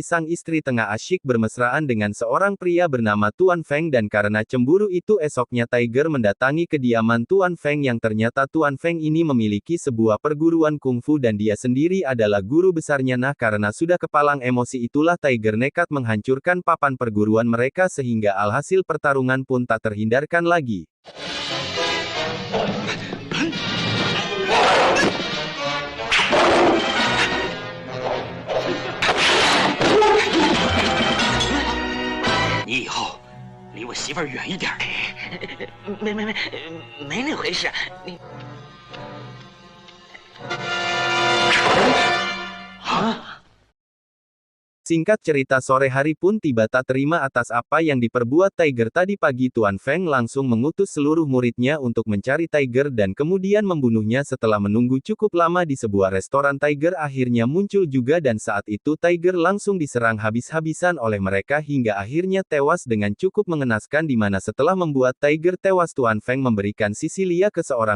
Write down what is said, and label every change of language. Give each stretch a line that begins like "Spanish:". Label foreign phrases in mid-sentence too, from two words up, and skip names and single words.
Indonesian: sang istri tengah asyik bermesraan dengan seorang pria bernama Tuan Feng dan karena cemburu itu esoknya Tiger mendatangi kediaman Tuan Feng yang ternyata Tuan Feng ini memiliki sebuah perguruan kungfu dan dia sendiri adalah guru besarnya karena sudah kepalang emosi itulah Tiger nekat menghancurkan papan perguruan mereka sehingga alhasil pertarungan pun tak terhindarkan lagi.
Chinese: 你以后离我媳妇儿远一点。没那回事。你啊？
Indonesian: Singkat cerita sore hari pun tiba tak terima atas apa yang diperbuat Tiger tadi pagi Tuan Feng langsung mengutus seluruh muridnya untuk mencari Tiger dan kemudian membunuhnya setelah menunggu cukup lama di sebuah restoran Tiger akhirnya muncul juga dan saat itu Tiger langsung diserang habis-habisan oleh mereka hingga akhirnya tewas dengan cukup mengenaskan di mana setelah membuat Tiger tewas Tuan Feng memberikan Cecilia ke seorang